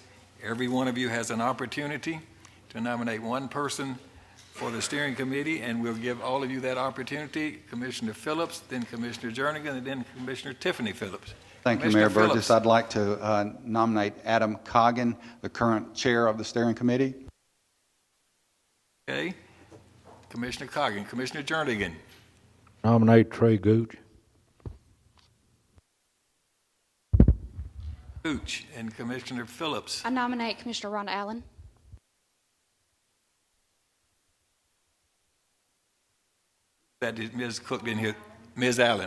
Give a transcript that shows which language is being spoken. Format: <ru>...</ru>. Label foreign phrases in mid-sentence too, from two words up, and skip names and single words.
<en>Every one of you has an opportunity to nominate one person for the steering committee, and we'll give all of you that opportunity. Commissioner Phillips, then Commissioner Jernigan, and then Commissioner Tiffany Phillips. Thank you, Mayor Burgess. I'd like to nominate Adam Coggin, the current chair of the steering committee. Okay. Commissioner Coggin. Commissioner Jernigan. Nominate Trey Gooch. Gooch and Commissioner Phillips. I nominate Commissioner Rhonda Allen. That is Ms. Cook didn't hear. Ms. Allen.</en>